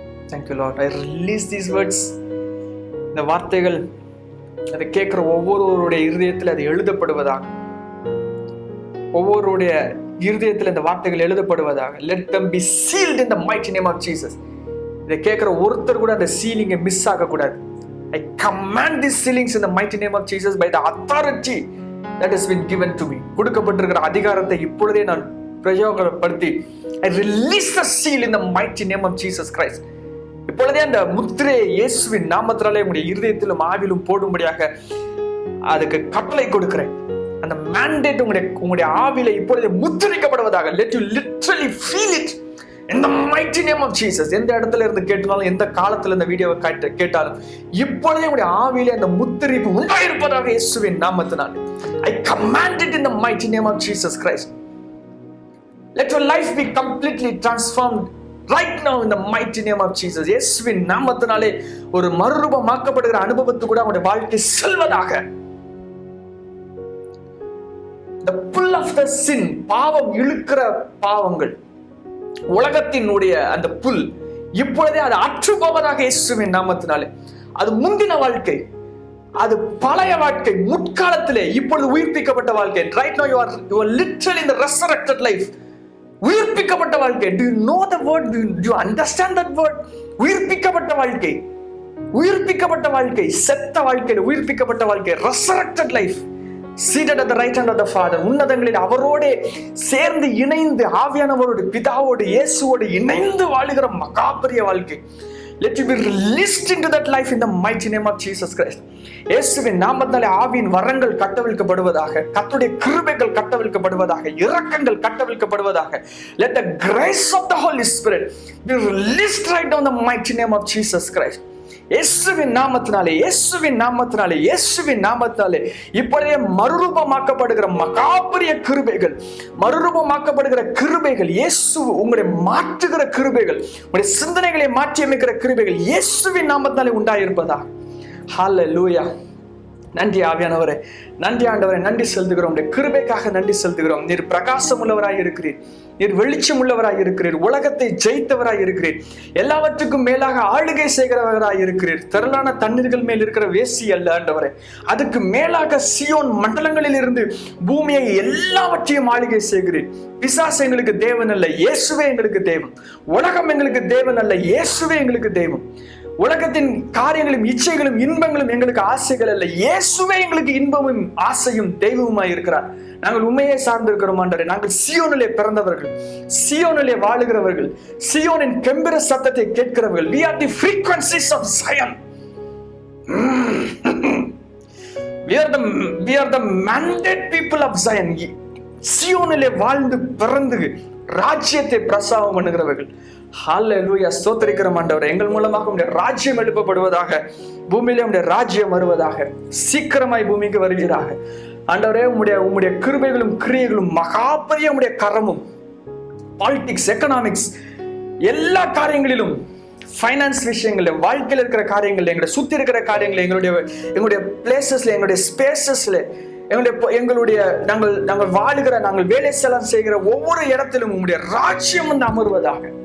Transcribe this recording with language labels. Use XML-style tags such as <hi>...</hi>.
<en>Thank you, Lord. I release these words.</en> <ta>இந்த வார்த்தைகள் அதை கேட்கிற ஒவ்வொருவருடைய இருதயத்தில் அது எழுதப்படுவதாக, ஒவ்வொருடைய இருதயத்தில் இந்த வார்த்தைகள் எழுதப்படுவதாக.</ta> <en>Let them be sealed in the mighty name of Jesus.</en> <ta>இதை கேட்கிற ஒருத்தர் கூட அந்த சீலிங்கை மிஸ் ஆகக்கூடாது.</ta> <en>I command these sealings in the mighty name of Jesus by the authority that has been given to me.</en> <ta>கொடுக்கப்பட்டிருக்கிற அதிகாரத்தை இப்பொழுதே நான் பிரயோகப்படுத்தி</ta> <en>I release the seal in the mighty name of Jesus Christ.</en> <ta>இப்பொழுதே அந்த முத்திரையை இயேசுவின் நாமத்தினாலே உங்களுடைய இருதயத்திலும் ஆவிலும் போடும்படியாக அதுக்கு கட்டளை கொடுக்கிறேன். அந்த mandate உங்களுடைய ஆவில இப்பொழுதே முத்திரைக்கப்படுவதாக.</ta> <en>Let you literally feel it in the mighty name of Jesus.</en> <ta>எந்த இடத்துல இருந்து கேட்டாலும், எந்த காலத்துல இந்த வீடியோவை கேட்டாலும் இப்பொழுதே உங்களுடைய ஆவியிலே அந்த முத்திரைப்பு உண்டாயிருப்பதாக இயேசுவின் நாமத்தினால்</ta> <en>I command it in the mighty name of Jesus Christ. Let your life be completely transformed right now in the mighty name of Jesus.</en> <ta>இயேசுவின் நாமத்தினாலே ஒரு மறுரூபமாக்கப்படுகிற அனுபவத்து கூட உங்களுடைய வாழ்க்கை செல்வதாக.</ta> <en>The pull of the sin,</en> <ta>பாவம் இழுக்கிற பாவங்கள், உலகத்தினுடைய அந்த புல் இப்பொழுதே அது அற்று போவதாக இயேசுவின் நாமத்தினாலே. அது முந்தின வாழ்க்கை, அது பழைய வாழ்க்கை, முற்காலத்திலே இப்பொழுது உயிர்ப்பிக்கப்பட்ட வாழ்க்கை.</ta> <en>Right now you are literally in the resurrected life.</en> <ta>உயிர்ப்பிக்கப்பட்ட வாழ்க்கை.</ta> <en>Do you know the word? Do you understand that word?</en> <ta>உயிர்ப்பிக்கப்பட்ட வாழ்க்கை, உயிர்ப்பிக்கப்பட்ட வாழ்க்கை, செத்த வாழ்க்கையில் உயிர்ப்பிக்கப்பட்ட வாழ்க்கை.</ta> <en>Resurrected life, seated at the right hand of the Father.</en> <ta>உன்னதங்களில் அவரோடு சேர்ந்து இணைந்து ஆவியானவரோடு பிதாவோடு இயேசுவோடு இணைந்து வாழுகிற மகாபெரிய வாழ்க்கை.</ta> <en>Let you be released into that life in the mighty name of Jesus Christ.</en> <ta>இயேசுவின் நாமத்தினாலே ஆவியின் வரங்கள் கட்டவிழ்க்கப்படுவதாக, கர்த்தருடைய கிருபைகள் கட்டவிழ்க்கப்படுவதாக, இரக்கங்கள் கட்டவிழ்க்கப்படுவதாக.</ta> <en>Let the grace of the Holy Spirit be released right now in the mighty name of Jesus Christ.</en> <ta>இயேசுவின் நாமத்தினாலே, இயேசுவின் நாமத்தினாலே, இயேசுவின் நாமத்தினாலே இப்பொழுதே மறுரூபமாக்கப்படுகிற மகாபெரிய கிருபைகள், மறுரூபமாக்கப்படுகிற கிருபைகள், இயேசு உங்களை மாற்றுகிற கிருபைகள், உங்களுடைய சிந்தனைகளை மாற்றி அமைக்கிற கிருபைகள் இயேசுவின் நாமத்தினாலே உண்டாயிருப்பதா. ஹல்லேலூயா. நன்றி ஆவியானவரே, நன்றி ஆண்டவரே, நன்றி செலுத்துகிறோம். உடைய கிருபைக்காக நன்றி செலுத்துகிறோம். நீர் பிரகாசம் உள்ளவராய் இருக்கிறீர், நீர் வெளிச்சம் உள்ளவராய் இருக்கிறீர், உலகத்தை ஜெயித்தவராய் இருக்கிறீர், எல்லாவற்றுக்கும் மேலாக ஆளுகை செய்கிறவராய் இருக்கிறீர். திரளான தண்ணீர்கள் மேல் இருக்கிற வேசி அல்ல ஆண்டவரே, அதுக்கு மேலாக சியோன் மண்டலங்களில் இருந்து பூமியை எல்லாவற்றையும் ஆளுகை செய்கிறீர். பிசாசு எங்களுக்கு தேவன் அல்ல, இயேசுவே எங்களுக்கு தேவன். உலகம் எங்களுக்கு தேவன் அல்ல, இயேசுவே எங்களுக்கு தேவன். உலகத்தின் காரியங்களும் இச்சைகளும் இன்பங்களும் எங்களுக்கு ஆசைகள் அல்ல, இயேசுவே எங்களுக்கு இன்பமும் ஆசையும் தெய்வமாய் இருக்கிறார். நாங்கள் உண்மையை சார்ந்திருக்கிறோம் ஆண்டவரே. நாங்கள் சியோனிலே பிறந்தவர்கள், சியோனிலே வாழுகிறவர்கள், சியோனின் கெம்பீர சத்தத்தை கேட்கிறவர்கள்.</ta> <en>We are the frequencies of Zion. We are the mandate people of Zion.</en> <ta>சியோனிலே வாழ்ந்து பிறந்து ராஜ்யத்தை பிரசாவம் பண்ணுகிறவர்கள். ஹல்லேலூயா. ஸ்தோத்திரிக்கிறோம் ஆண்டவரே. எங்கள் மூலமாக உம்முடைய ராஜ்யம் எழுப்பப்படுவதாக, பூமியிலே உம்முடைய ராஜ்யம் வருவதாக, சீக்கிரமாய் பூமிக்கு வருவீராக ஆண்டவரே. உம்முடைய கிருபைகளும் கிரியைகளும் மகாபெரிய உம்முடைய கரமும், பாலிடிக்ஸ், எக்கனாமிக்ஸ், எல்லா காரியங்களிலும், ஃபைனான்ஸ் விஷயங்கள்ல, வாழ்க்கையில் இருக்கிற காரியங்கள், எங்களை சுத்தி இருக்கிற காரியங்கள், எங்களுடைய பிளேசஸ்ல, எங்களுடைய ஸ்பேசஸ்ல, எங்களுடைய நாங்கள் வாழுகிற, நாங்கள் வேலை செலவு செய்கிற ஒவ்வொரு இடத்திலும் உம்முடைய ராஜ்யம் வந்து அமர்வதாக.</ta>